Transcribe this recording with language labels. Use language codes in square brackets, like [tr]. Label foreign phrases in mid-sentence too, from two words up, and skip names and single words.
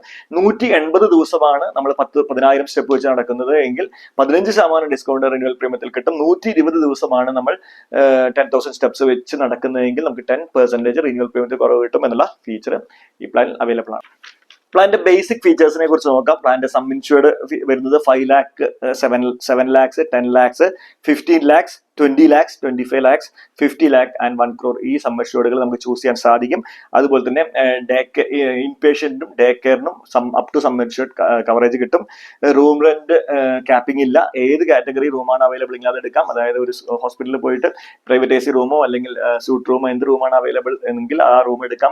[ml] 180 ദിവസമാണ് നമ്മൾ 10,000 സ്റ്റെപ്പ് വെച്ച് നടക്കുന്നത് എങ്കിൽ 15% [en] discount renewal [ml] പ്രീമിയത്തിൽ കിട്ടും. 120 ദിവസമാണ് നമ്മൾ 10,000 സ്റ്റെപ്സ് വെച്ച് നടക്കുന്നതെങ്കിൽ നമുക്ക് 10% റിന്യൂവൽ പ്രീമിയത്തിൽ കുറവ് കിട്ടും എന്നുള്ള ഫീച്ചർ ഈ പ്ലാൻ അവൈലബിൾ ആണ്. പ്ലാന്റെ [en] basic featuresine [ml] കുറിച്ച് നോക്കാം. പ്ലാന്റെ [en] sum insured [ml] വരുന്നത് 5 lakh, 7 lakhs, 10 lakhs, 15 lakhs, 20 lakhs, 25 lakhs, 50 lakh and 1 crore ഈ [en] sum insuredukal [ml] നമുക്ക് ചൂസ് ചെയ്യാൻ സാധിക്കും. അതുപോലെ തന്നെ ഇൻപേഷ്യന്റിനും ഡേ കെയറിനും [en] up to sum insured coverage [ml] കിട്ടും. [en] room rent capping [ml] ഇല്ല. ഏത് കാറ്റഗറി റൂമാണ് അവൈലബിൾ ഇല്ലാതെ എടുക്കാം. അതായത് ഒരു ഹോസ്പിറ്റലിൽ പോയിട്ട് [en] private AC roomo [ml] അല്ലെങ്കിൽ [en] suite roomo [ml] എന്ത് റൂമാണ് അവൈലബിൾ എങ്കിൽ ആ റൂം എടുക്കാം.